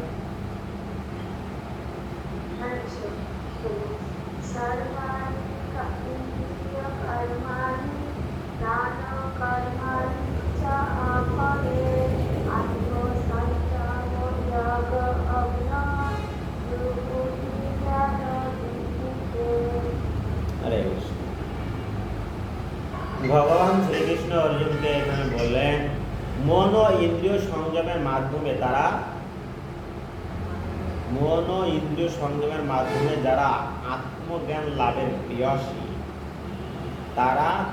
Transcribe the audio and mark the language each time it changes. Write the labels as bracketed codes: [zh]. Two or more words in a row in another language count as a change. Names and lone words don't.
[sa] सर्वाणि इन्द्रियकर्माणि प्राणकर्माणि च अपरे आत्मसंयमः अज्ञाय सुकृति ज्ञानोदीपिते हरे कृष्ण। [bn] ভগবান শ্রীকৃষ্ণ অর্জুনকে এখানে বললেন মন ও ইন্দ্রিয় সংযমের মাধ্যমে যারা আত্মজ্ঞান লাভের প্রিয়সী তারা